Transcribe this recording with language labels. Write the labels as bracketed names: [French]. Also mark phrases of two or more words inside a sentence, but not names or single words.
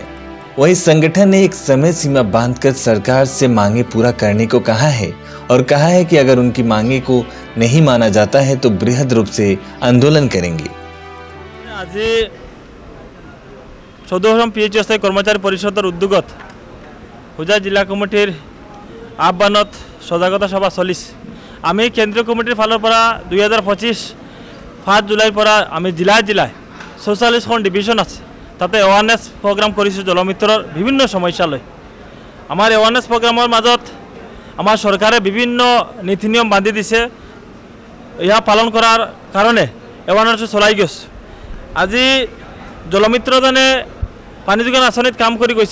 [Hindi] वहीं संगठन ने एक समय सीमा बांधकर सरकार से मांगे पूरा करने को कहा है और कहा है कि अगर उनकी मांगे को नहीं माना जाता है तो बृहद रूप से आंदोलन करेंगे। [Assamese] আজ 14 PHE অস্থায়ী কৰ্মচাৰী পৰিষদৰ উদ্যোগত হোজাই জিলা কমিটিৰ আহ্বানত সজাগতা সভা চলিছ। আমি কেন্দ্ৰীয় কমিটিৰ ফালৰ পৰা 2025 5 জুলাইৰ পৰা আমি জিলায় 44খন ডিভিজন আছে, তাতে [English] awareness program [Assamese] কৰিছো জলমিত্ৰৰ বিভিন্ন সমস্যা লৈ। আমাৰ एवारनेस प्रोग्राমৰ মাজত আমাৰ চৰকাৰে বিভিন্ন নীতি নিয়ম বান্ধি দিছে, ইয়া পালন কৰাৰ কাৰণে एवारनेस চলাই গৈছে। আজি জলমিত্ৰজনে পানী যোগান আঁচনিত কাম কৰি গৈছে।